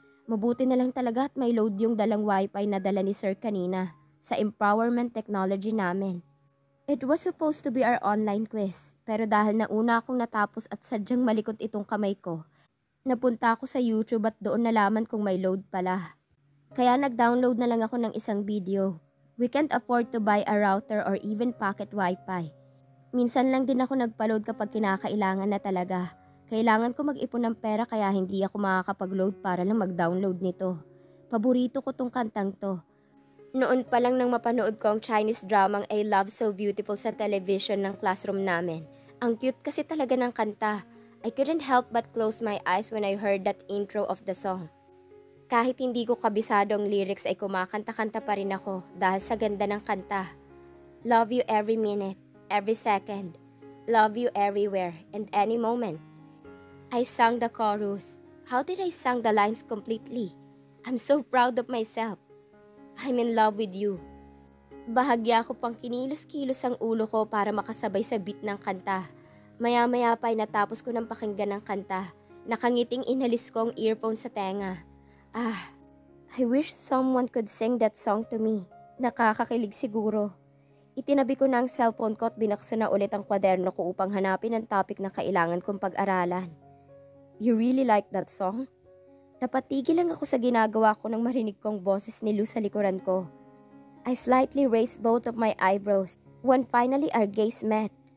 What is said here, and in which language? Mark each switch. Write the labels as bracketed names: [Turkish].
[Filipino] Mabuti na lang talaga at may load yung dalang wifi na dala ni Sir kanina sa empowerment technology namin. [English] It was supposed to be our online quiz, [Filipino] pero dahil nauna akong natapos at sadyang malikot itong kamay ko, napunta ako sa YouTube at doon nalaman kung may load pala. Kaya nag-download na lang ako ng isang video. [English] We can't afford to buy a router or even pocket wifi. [Filipino] Minsan lang din ako nagpa-load kapag kinakailangan na talaga. Kailangan ko mag-ipon ng pera kaya hindi ako makakapag-load para lang mag-download nito. Paborito ko tong kantang to. Noon pa lang nang mapanood ko ang Chinese dramang I Love So Beautiful sa television ng classroom namin. Ang cute kasi talaga ng kanta. [English] I couldn't help but close my eyes when I heard that intro of the song. [Filipino] Kahit hindi ko kabisado ang lyrics ay kumakanta-kanta pa rin ako dahil sa ganda ng kanta. [English] Love you every minute, every second. Love you everywhere and any moment. I sang the chorus. How did I sing the lines completely? I'm so proud of myself. I'm in love with you. [Filipino] Bahagya ko pang kinilos-kilos ang ulo ko para makasabay sa beat ng kanta. Maya-maya pa ay natapos ko ng pakinggan ng kanta. Nakangiting inalis ko ang earphone sa tenga. [English] I wish someone could sing that song to me. [Filipino] Nakakakilig siguro. Itinabi ko na ang cellphone ko at binaksan na ulit ang kwaderno ko upang hanapin ang topic na kailangan kong pag-aralan. [English] You really like that song? [Filipino] Napatigil lang ako sa ginagawa ko nang marinig kong boses ni Luz sa likuran ko. [English] I slightly raised both of my eyebrows when finally our gaze met.